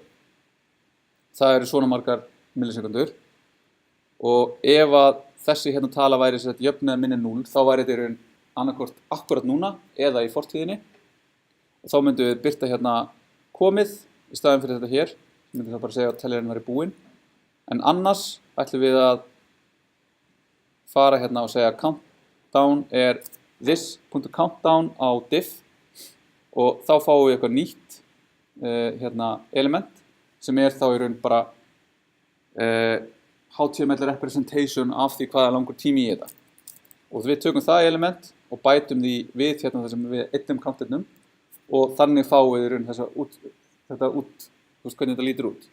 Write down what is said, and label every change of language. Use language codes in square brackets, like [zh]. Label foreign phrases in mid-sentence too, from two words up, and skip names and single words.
[is] Það eru svona margar millisekundur og ef að þessi hérna tala væri jöfn eða minni 0, þá væri þetta í raun annarkvort akkurat núna eða í fortíðinni og þá myndum við birta hérna komið í staðinn fyrir þetta hér, myndum það bara segja að teljarinn væri búinn, en annars ætlum við að fara hérna og segja countdown er this.countdown á diff og þá fáum við eitthvað nýtt element sem er þá í raun bara [en] HTML representation [is] af því hvað er langur tími í þetta. Og við tökum það element og bætum því við hérna þar sem við einnum counternum og þannig fáum við í raun þetta út, þú veist hvernig þetta lítur út.